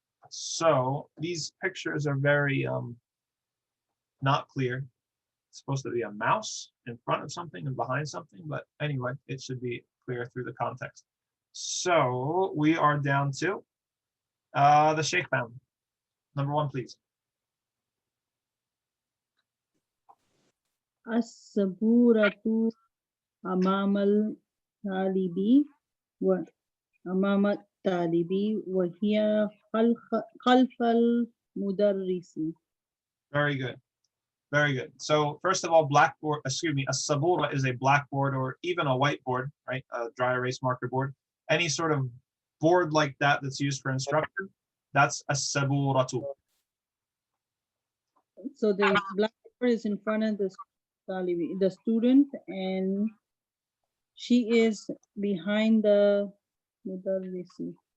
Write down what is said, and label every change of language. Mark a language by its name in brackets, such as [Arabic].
[English] So these pictures are very not clear. It's supposed to be a mouse in front of something and behind something, but anyway, it should be clear through the context. So we are down to the Sheikh family. Number 1, please. [Arabic] السبورة أمام الطالب أمام الطالب وهي خلف المدرس. [English] Very good. Very good. So first of all, a sabura is a blackboard or even a whiteboard, right? A dry erase marker board. Any sort of board like that that's used for instruction, that's a saburatu. So the blackboard is in front of the student, and she is behind the mudarrisi.